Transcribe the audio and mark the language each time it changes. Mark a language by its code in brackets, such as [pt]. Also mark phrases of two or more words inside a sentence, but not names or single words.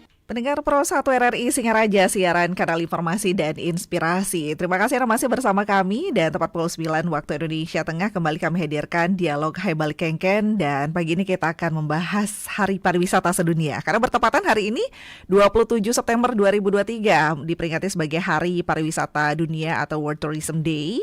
[id] Pendengar Pro 1 RRI Singaraja, siaran kanal informasi dan inspirasi. Terima kasih Anda masih bersama kami dan tepat pukul 9 waktu Indonesia Tengah kembali kami hadirkan dialog Hai Balik Kengken dan pagi ini kita akan membahas Hari Pariwisata Sedunia. Karena bertepatan hari ini 27 September 2023 diperingati sebagai Hari Pariwisata Dunia atau [en] World Tourism Day.